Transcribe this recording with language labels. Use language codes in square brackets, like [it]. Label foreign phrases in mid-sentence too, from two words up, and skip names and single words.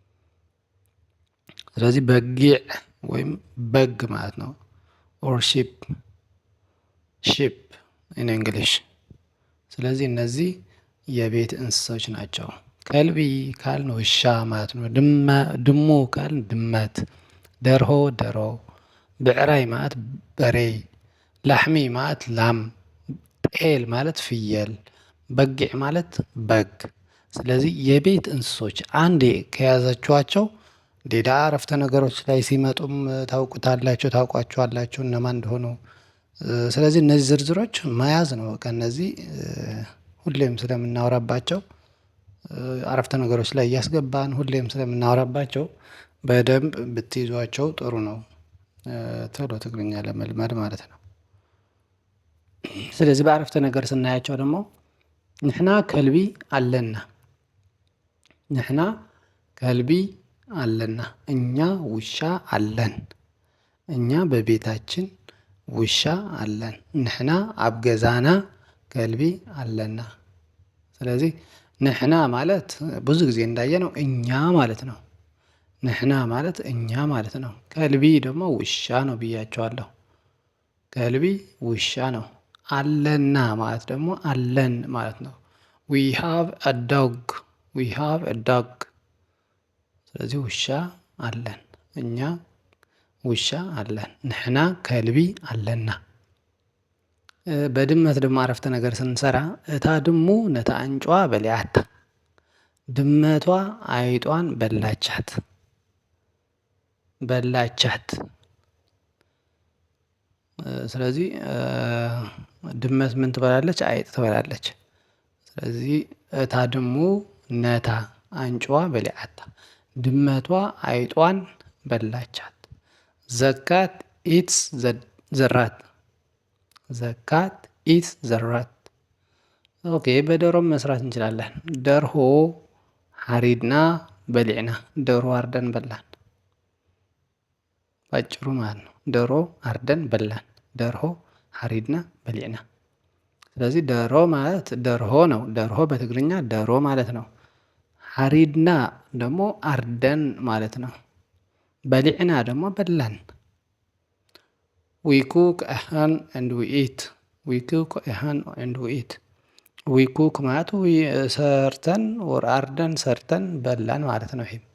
[am] ስለዚህ በጊዕ ወይም በግ ማለት ነው። [en] or sheep in English። [am] ስለዚህ እነዚህ የቤት እንስሶች ናቸው። ከልቢ ካልን ውሻ ማለት ነው። ድሙ ካልን ድመት፣ ደርሆ ደሮ፣ ብዕራይ ማለት በሬ፣ ላሕሚ ማለት ላም፣ ጤል ማለት ፍየል፣ በጊዕ ማለት በግ። ስለዚህ የቤት እንስሶች አንዴ ከያዛችኋቸው ሌላ አረፍተ ነገሮች ላይ ሲመጡም ታውቋቸዋላችሁ እነማን እንደሆኑ። ስለዚህ እነዚህ ዝርዝሮች መያዝ ነው። ከእነዚህ ሁሌም ስለምናወራባቸው አረፍተ ነገሮች ላይ እያስገባን ሁሌም ስለምናወራባቸው በደንብ ብትይዟቸው ጥሩ ነው። ቶሎ ትግርኛ ለመልመድ ማለት ነው። ስለዚህ በአረፍተ ነገር ስናያቸው ደግሞ [ti] ንሕና ከልቢ አለና፣ ንሕና ከልቢ አለና፣ [am] እኛ ውሻ አለን፣ እኛ በቤታችን ውሻ አለን። [ti] ንሕና ኣብ ገዛና ከልቢ አለና። [am] ስለዚህ ንሕና ማለት ብዙ ጊዜ እንዳየነው እኛ ማለት ነው። ንሕና ማለት እኛ ማለት ነው። ከልቢ ደግሞ ውሻ ነው ብያቸዋለሁ። ከልቢ ውሻ ነው። አለና ማለት ደግሞ አለን ማለት ነው። [en] we have a dog፣ we have a dog። [am] ስለዚህ ውሻ አለን፣ እኛ ውሻ አለን። [ti] ንሕና ከልቢ አለና። [am] በድመት ደግሞ አረፍተ ነገር ስንሰራ [ti] እታ ድሙ ነታ አንጯ በሊዓታ፣ [am] ድመቷ አይጧን በላቻት፣ በላቻት። ስለዚህ ድመት ምን ትበላለች? አይጥ ትበላለች። ስለዚህ [ti] እታ ድሙ ነታ አንጯ በሊዓታ፣ [am] ድመቷ አይጧን በላቻት። [en] the cat eats the rat፣ the cat eats the rat። [am] ኦኬ፣ በዶሮም መስራት እንችላለን። [ti] ደርሆ ሓሪድና በሊዕና፣ [am] ደርሆ አርደን በላን ባጭሩ ማለት ነው። ደሮ አርደን በላን፣ [ti] ደርሆ ሓሪድና በሊዕና። [am] ስለዚህ ደሮ ማለት ደርሆ ነው። ደርሆ በትግርኛ ደሮ ማለት ነው። ሓሪድና ደግሞ አርደን ማለት ነው። በሊዕና ደግሞ በላን። [en] we cook ahan and we eat፣ we cook ahan and we eat። we cook [am] ማለት ሰርተን ወር አርደን ሰርተን በላን ማለት ነው። ይሄ